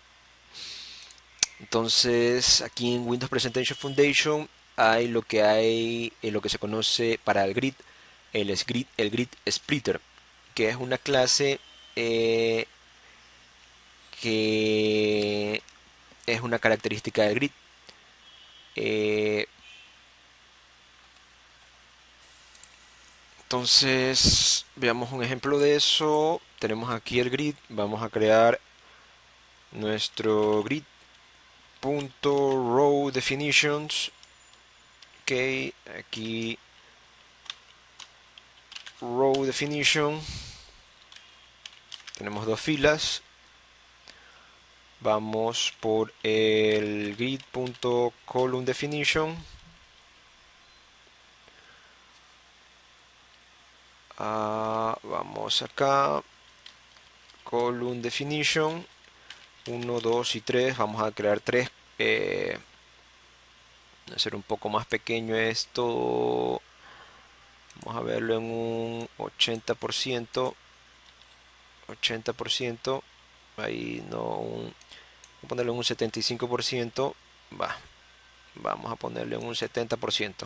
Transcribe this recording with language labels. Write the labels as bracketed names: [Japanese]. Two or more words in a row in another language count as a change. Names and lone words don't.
[Spanish] Entonces aquí en Windows Presentation Foundation hay lo que se conoce para el [English] grid splitter, [Spanish] que es una clase eh, que es una característica del grid. Eh, entonces veamos un ejemplo de eso. Tenemos aquí el grid. Vamos a crear nuestro [English] grid.row definitions. Ok, aquí row definition. [Spanish] Tenemos dos filas. Vamos por el [English] grid.column definition. [Spanish] Vamos acá. [English] Column definition. [Spanish] 1, 2 y 3. Vamos a crear 3. Hacer un poco más pequeño esto. Vamos a verlo en un 80%. 80%. Ahí no. Voy a ponerlo en un 75%. Vamos a ponerlo en un 70%.